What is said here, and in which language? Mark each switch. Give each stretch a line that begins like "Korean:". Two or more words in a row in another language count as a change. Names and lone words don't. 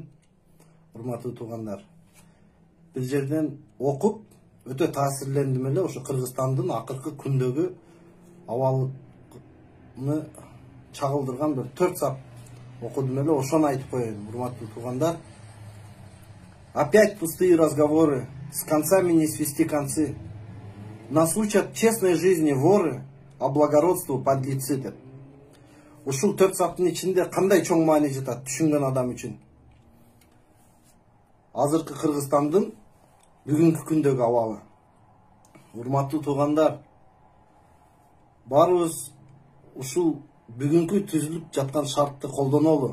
Kyrgyz: Урматтуу туугандар, бир жерден окуп өтө таасирлендим эле ошо Кыргызстандын акыркы күндөгү абалыны чагылдырган бир 4 сап окудум эле, ошону айтып коеюн. Урматтуу туугандар,
Russian: опять пустые разговоры, с концами не свести концы. Нас учат честной жизни воры, а благородству подлецы деп.
Kyrgyz: Ушул 4 саптын ичинде кандай чоң маани жатат түшүнгөн адам үчүн. Азыркы Кыргызстандын бүгүнкү күндөгү абалы. Урматтуу туугандар, баарыбыз ушул бүгүнкү түзүлүп жаткан шартты колдонолу.